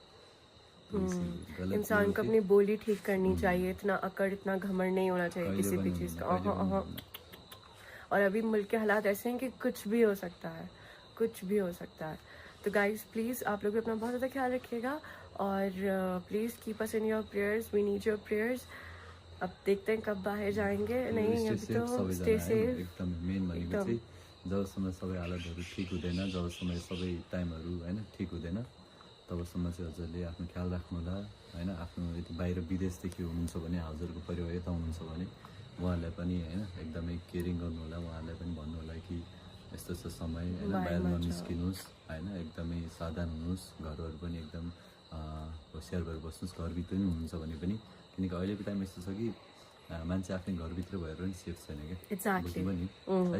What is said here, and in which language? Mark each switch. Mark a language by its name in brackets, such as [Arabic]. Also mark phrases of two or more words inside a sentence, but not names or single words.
[Hindi] तो इसीलिए गलत इंसान को अपनी बोली ठीक करनी चाहिए, इतना अकड़ इतना घमंड नहीं होना चाहिए किसी भी चीज़ का। और अभी मुल्क के हालात ऐसे हैं कि कुछ भी हो सकता है, कुछ भी हो सकता है। तो [English] guys please [Hindi] आप लोग भी अपना बहुत ज़्यादा ख्याल रखिएगा, और [English] please keep us in your prayers, we need your prayers. [Hindi] अब देखते हैं कब बाहर जाएंगे, नहीं अभी तो [English] stay safe [Nepali] एकदम मेन भनेको चाहिँ जबसम्म सबै हालतहरू ठिक हुँदैन, जबसम्म सबै टाइमहरू होइन ठिक हुँदैन तबसम्म चाहिँ हजुरले आफ्नो ख्याल राख्नु होला होइन। आफ्नो यदि बाहिर विदेशदेखि हुनुहुन्छ भने हजुरको परिवार यता हुनुहुन्छ भने उहाँहरूलाई पनि होइन एकदमै केयरिङ गर्नु होला, उहाँहरूलाई पनि भन्नु होला कि यस्तो यस्तो समय होइन बाहिर ननिस्किनुहोस् होइन, एकदमै सावधान हुनुहोस्, घरहरू पनि एकदम होसियार भएर बस्नुहोस्, घरभित्र पनि हुनुहुन्छ भने पनि, किनकि अहिलेको टाइम यस्तो छ कि मान्छे आफ्नै घरभित्र भएर पनि सेफ छैन क्या, बुझ्नुभयो नि है।